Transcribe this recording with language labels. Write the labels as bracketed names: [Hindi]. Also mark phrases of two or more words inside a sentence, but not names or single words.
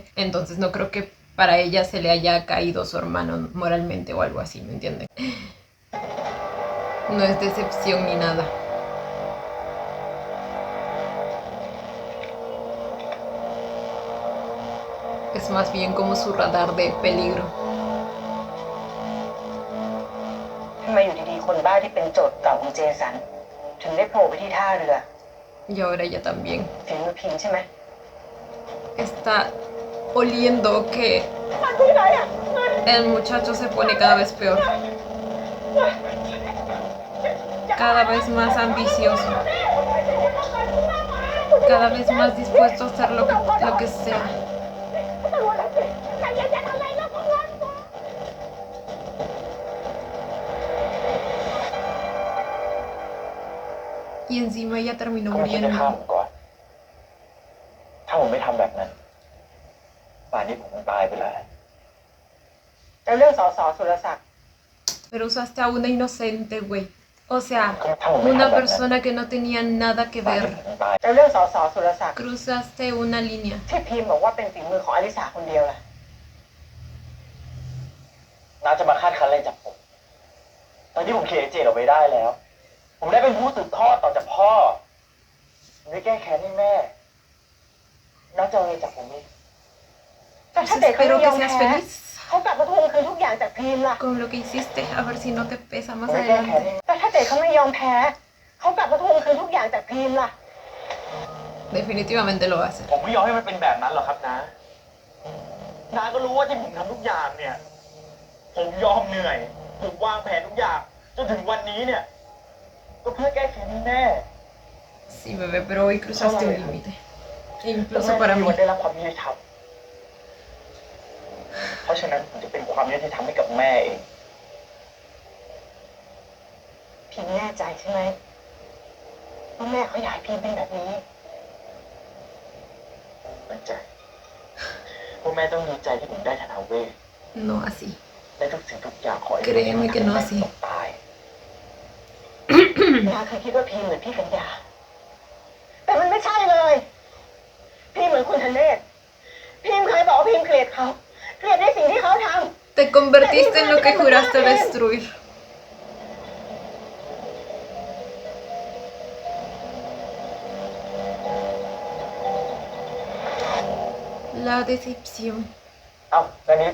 [Spanish] Entonces no creo que para ella se le haya caído su hermano moralmente o algo así, ¿me entienden? No es decepción ni nada. Es más bien como su radar de peligro. [Thai] ทำไมอยู่ดีๆคนบ้าที่เป็นโจทย์เก่าของเจสันถึงได้โผล่ไปที่ท่าเรือ [Spanish] Y ahora ella también [Thai] ฝีมือพิงใช่ไหม [Spanish] está oliendo que El muchacho se pone cada vez peor. Cada vez más ambicioso. Cada vez más dispuesto a hacer lo que sea. Y encima ella terminó [Thai] เขาไม่คิดจะฆ่า [Spanish] muriendo. [Thai] ผมก่อน ถ้าผมไม่ทำแบบนั้น ป่านนี้ผมคงตายไปแล้ว แล้วเรื่องสสสุรศักดิ์ [Spanish] Pero usaste a una inocente, güey. O sea, [Thai] ถ้าผมไม่ทำ [Spanish] una [Thai] แบบนั้น [Spanish] persona que no tenía nada que [Thai] ป่านนี้ [Spanish] ver. [Thai] ผมคงตาย แล้วเรื่องสสสุรศักดิ์ [Spanish] Cruzaste una línea. [Thai] ที่พิมพ์บอกว่าเป็นฝีมือของอลิสาคนเดียวล่ะ น้าจะมาคาดคั้นอะไรจากผม ตอนที่ผมเคลียร์เจออกไปได้แล้ว ผมได้เป็นผู้สืบทอดต่อจากพ่อ ผมได้แก้แค้นให้แม่ น้าจะเอาอะไรจากผมอีก แต่ถ้า [Spanish] Pues [Thai] เด็กเขา [Spanish] espero [Thai] ไม่ย [Spanish] que [Thai] อม [Spanish] seas [Thai] แพ้ [Spanish] feliz [Thai] เขากลับมาทวงคืนทุกอย่างจากพิมพ์ล่ะ [Spanish] con lo que hiciste. A ver si no te pesa [Thai] ผม [Spanish] más [Thai] ได้แก้แค้น [Spanish] adelante. [Thai] ให้ แต่ถ้าเด็กเขาไม่ยอมแพ้เขากลับมาทวงคืนทุกอย่างจากพิมพ์ล่ะ [Spanish] Definitivamente lo va a hacer. [Thai] ผมไม่ยอมให้มันเป็นแบบนั้นหรอกครับนะน้าก็รู้ว่าที่ผมทำทุกอย่างเนี่ย ผมยอมเหนื่อย ผมวางแผนทุกอย่าง จนถึงวันนี้เนี่ย ก็เพื่อแก้แค้นให้แม่ [Spanish] Sí, bebé, pero hoy cruzaste un límite. [Thai] แล้ [Spanish] Incluso [Thai] ว [Spanish] para [Thai] แม่ [Spanish] mí. [Thai] วันได้รับความยุติธรรม เพราะฉะนั้นผมจะเป็นความยุติธรรมให้กับแม่เอง พิมพ์แน่ใจใช่ไหมว่าแม่เขาอยากให้พิมพ์เป็นแบบนี้ มั่นใจว่าแม่ต้องดีใจที่ผมได้ธนาเวศ [Spanish] No así. [Thai] ได้ทุกสิ่งทุกอย่างขอให้ [Spanish] Créeme que no así. [Thai] ตาย นาเคยคิดว่าพิมพ์เหมือนพี่กัญญาแต่มันไม่ใช่เลยพิมพ์เหมือนคุณธเนศพิมพ์เคยบอกว่าพิมพ์เกลียดเขาเกลียดในสิ่งที่เขาทำ [Spanish] Te convertiste en lo que juraste destruir. La decepción. [Thai] เอ้าแล้วนี้